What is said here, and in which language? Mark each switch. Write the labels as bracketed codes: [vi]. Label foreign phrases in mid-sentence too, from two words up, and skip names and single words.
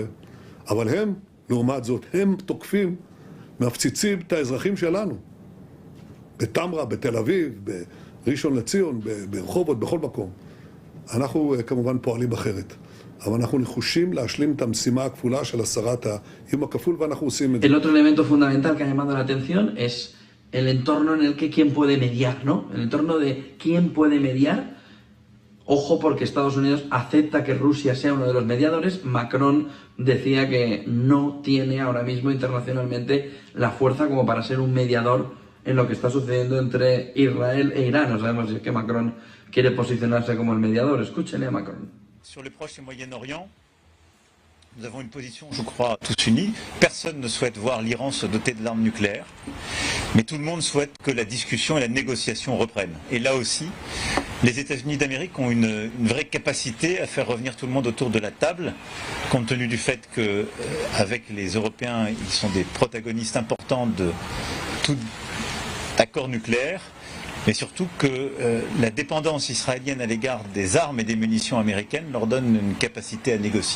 [he] אבל הם, לעומת זאת, הם תוקפים, מפציצים את האזרחים שלנו. בתמרה, בתל אביב, בראשון לציון, ברחובות, בכל מקום. אנחנו כמובן פועלים אחרת. אבל אנחנו נחושים להשלים את המשימה הכפולה של הסרת האיום הכפול, ואנחנו עושים את זה. [es] El otro elemento fundamental que ha llamado la atención es el entorno en el que quién puede mediar, ¿no? El entorno de quién puede mediar. Ojo, porque Estados Unidos acepta que Rusia sea uno de los mediadores. Macron decía que no tiene ahora mismo internacionalmente la fuerza como para ser un mediador en lo que está sucediendo entre Israel e Irán. No sabemos si es que Macron quiere posicionarse como el mediador. Escúchenle a Macron. [fr] Sur le Proche et Moyen-Orient, nous avons une position, je crois, tous unis. Personne ne souhaite voir l'Iran se doter de l'arme nucléaire, mais tout le monde souhaite que la discussion et la négociation reprennent. Et là aussi, les États-Unis d'Amérique ont une vraie capacité à faire revenir tout le monde autour de la table, compte tenu du fait que, avec les Européens, ils sont des protagonistes importants de tout accord nucléaire, mais surtout que la dépendance israélienne à l'égard des armes et des munitions américaines leur donne une capacité à négocier.